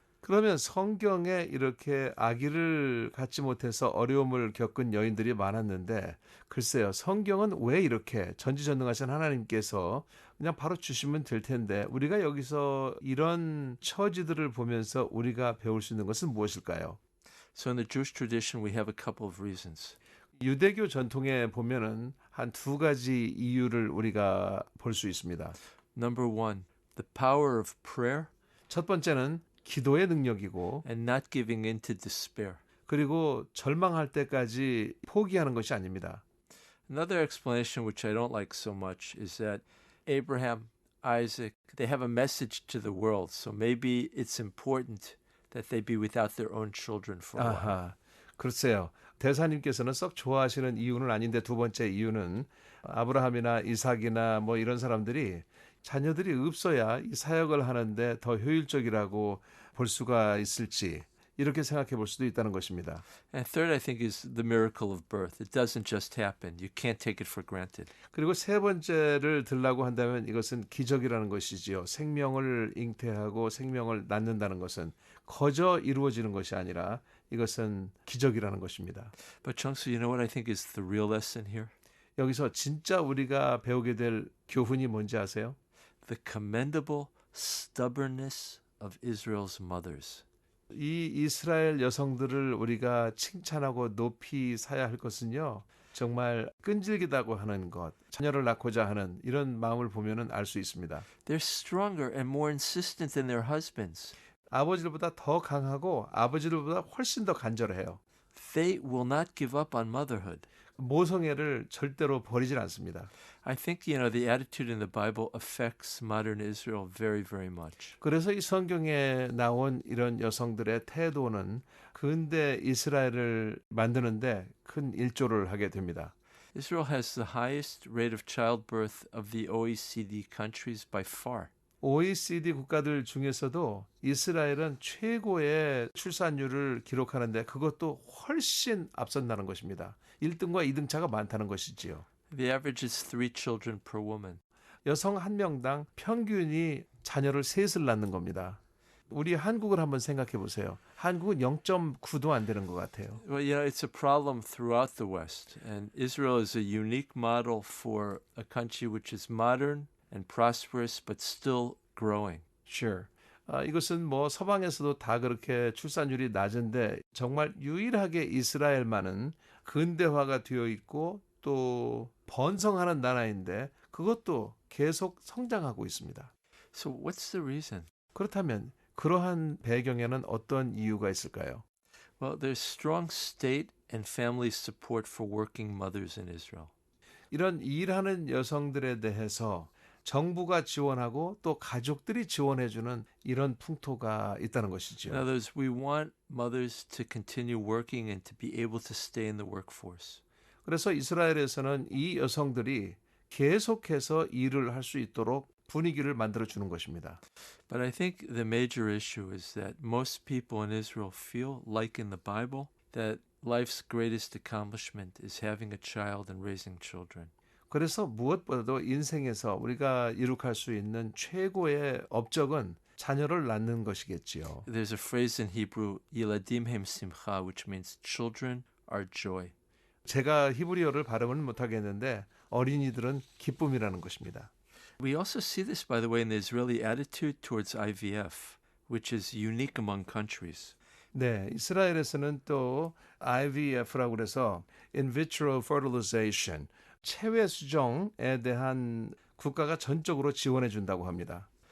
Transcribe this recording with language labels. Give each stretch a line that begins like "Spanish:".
Korean: 그러면 성경에 이렇게 아기를 갖지 못해서 어려움을 겪은 여인들이 많았는데 글쎄요, 성경은 왜 이렇게 전지전능하신 하나님께서 그냥 바로 주시면 될 텐데 우리가 여기서 이런 처지들을 보면서 우리가 배울 수 있는 것은 무엇일까요?
English: So in the Jewish tradition, we have a couple of reasons.
Korean: 유대교 전통에 보면은 한 두 가지 이유를 우리가 볼 수 있습니다.
English: Number one, the power of prayer.
Korean: 첫 번째는 기도의 능력이고
English: And not giving in to despair.
Korean: 그리고 절망할 때까지 포기하는 것이 아닙니다.
English: Another explanation which I don't like so much is that Abraham, Isaac, they have a message to the world. So maybe it's important that they be without their own children for a while.
Korean: 아하, 글쎄요. 대사님께서는 썩 좋아하시는 이유는 아닌데 두 번째 이유는 아브라함이나 이삭이나 뭐 이런 사람들이 자녀들이 없어야 이 사역을 하는데 더 효율적이라고 볼 수가 있을지 이렇게 생각해 볼 수도 있다는 것입니다.
English: And third, I think, is the miracle of birth. It doesn't just happen. You can't take it for granted.
Korean: 그리고 세 번째를 들라고 한다면 이것은 기적이라는 것이지요. 생명을 잉태하고 생명을 낳는다는 것은 거저 이루어지는 것이 아니라 이것은 기적이라는 것입니다.
English: But Chungsu, you know what I think is the real lesson here?
Korean: 여기서 진짜 우리가 배우게 될 교훈이 뭔지 아세요?
English: The commendable stubbornness of Israel's mothers.
Korean: 이 이스라엘 여성들을 우리가 칭찬하고 높이 사야 할 것은요. 정말 끈질기다고 하는 것, 자녀를 낳고자 하는 이런 마음을 보면은 알 수 있습니다.
English: They're stronger and more insistent than their husbands.
Korean: 아버지들보다 더 강하고 아버지들보다 훨씬 더 간절해요.
English: They will not give up on motherhood.
Korean: 모성애를 절대로 버리질 않습니다.
English: I think, the attitude in the Bible affects modern Israel very, very much.
Korean: 그래서 이 성경에 나온 이런 여성들의 태도는 근대 이스라엘을 만드는데 큰 일조를 하게 됩니다.
English: Israel has the highest rate of childbirth of the OECD countries by far.
Korean: OECD 국가들 중에서도 이스라엘은 최고의 출산율을 기록하는데 그것도 훨씬 앞선다는 것입니다. 1등과 2등 차가 많다는 것이지요.
English: The average is 3 children per woman.
Korean: 여성 한 명당 평균이 자녀를 셋을 낳는 겁니다. 우리 한국을 한번 생각해 보세요. 한국은 0.9도 안 되는 것 같아요.
English: Well, it's a problem throughout the West, and Israel is a unique model for a country which is modern and prosperous but still growing. Sure.
Korean: 이것은 뭐 서방에서도 다 그렇게 출산율이 낮은데 정말 유일하게 이스라엘만은 근대화가 되어 있고 또 번성하는 나라인데 그것도 계속 성장하고 있습니다.
English: So what's the reason?
Korean: 그렇다면 그러한 배경에는 어떤 이유가 있을까요?
English: Well, there's strong state and family support for working mothers in Israel.
Korean: 이런 일하는 여성들에 대해서 정부가 지원하고 또 가족들이 지원해주는 이런 풍토가 있다는
English: In
Korean: 것이죠.
English: other words, we want mothers to continue working and to be able to stay in the workforce.
Korean: 그래서 이스라엘에서는 이 여성들이 계속해서 일을 할 수 있도록 분위기를 만들어주는 것입니다.
English: But I think the major issue is that most people in Israel feel, like in the Bible, that life's greatest accomplishment is having a child and raising children.
Korean: 그래서 무엇보다도 인생에서 우리가 이룩할 수 있는 최고의 업적은 자녀를 낳는 것이겠지요.
English: There's a phrase in Hebrew,
Hebrew: Yiladim hem simcha,
English: which means children are joy.
Korean: 제가 히브리어를 발음은 못하겠는데 어린이들은 기쁨이라는 것입니다.
English: We also see this, by the way, in the Israeli attitude towards IVF, which is unique among countries.
Korean: 네, 이스라엘에서는 또 IVF라고 그래서
English: in vitro fertilization,
Korean: 체외 수정에 대한 국가가 전적으로 지원해 준다고 합니다.